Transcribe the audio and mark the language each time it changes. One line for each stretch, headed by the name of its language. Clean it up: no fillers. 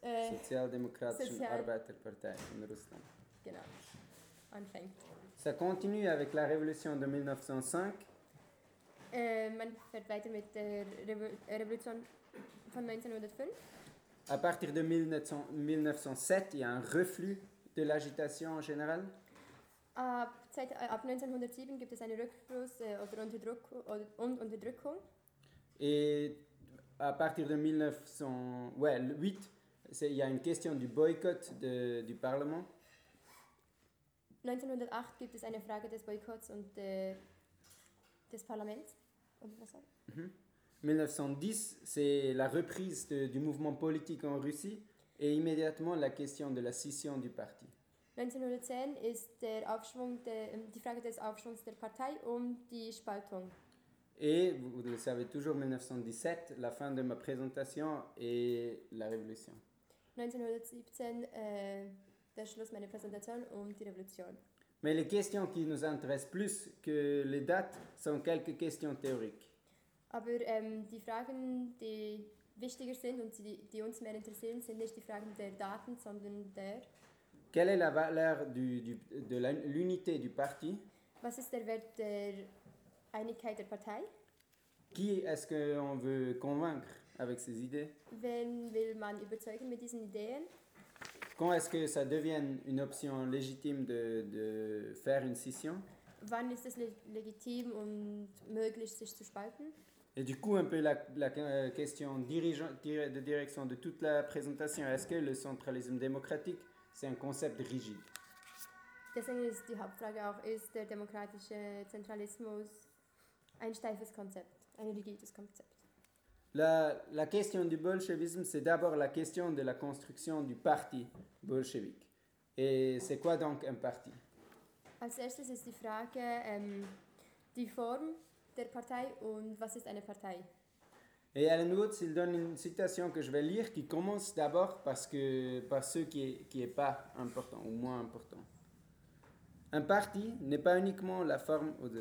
German: Sozialdemokratischen Arbeiterpartei in Russland. Genau. Anfängt.
French: Ça continue avec la révolution de 1905.
German: Man fährt weiter mit der Revolution von 1905.
French: À partir de 1907, il y a un reflux de l'agitation en général.
German: Ab 1907 gibt es einen Rückfluss Unterdrückung.
French: Et à partir de 1908, il y a une question du boycott du Parlement.
German: 1908 gibt es eine Frage des Boykotts und des Parlaments. Und was soll?
French: 1910, c'est la reprise du mouvement politique en Russie et immédiatement la question de la scission du parti.
German: 1910 ist der Aufschwung, die Frage des Aufschwungs der Partei die Spaltung.
French: Et vous le savez toujours, 1917, la fin de ma présentation et la révolution.
German: 1917, der Schluss meiner Präsentation die Revolution.
French: Mais les questions qui nous intéressent plus que les dates sont quelques questions théoriques.
German: Aber die Fragen, die wichtiger sind und die uns mehr interessieren, sind nicht die Fragen der Daten, sondern der.
French: Quelle est la valeur de l'unité du parti?
German: Was ist der Wert der Einigkeit der Partei?
French: Qui est-ce qu'on veut convaincre avec ces idées?
German: Wen will man überzeugen mit diesen Ideen?
French: Quand est-ce que ça devient une option légitime de faire une scission?
German: Wann ist es legitim und möglich, sich zu spalten?
French: Et du coup, un peu la question de direction de toute la présentation, est-ce que le centralisme démocratique, c'est un concept rigide?
German: Deswegen ist die Hauptfrage auch, ist der demokratische Zentralismus ein steifes Konzept, ein rigides Konzept?
French: La question du bolchevisme, c'est d'abord la question de la construction du parti bolchevique. Et c'est quoi donc un parti?
German: Als erstes ist die Frage, die Form der Partei und was ist eine Partei?
French: Et Alan Woods, il donne une citation que je vais lire qui commence d'abord par ce qui est pas important ou moins important. Un parti n'est pas uniquement la forme.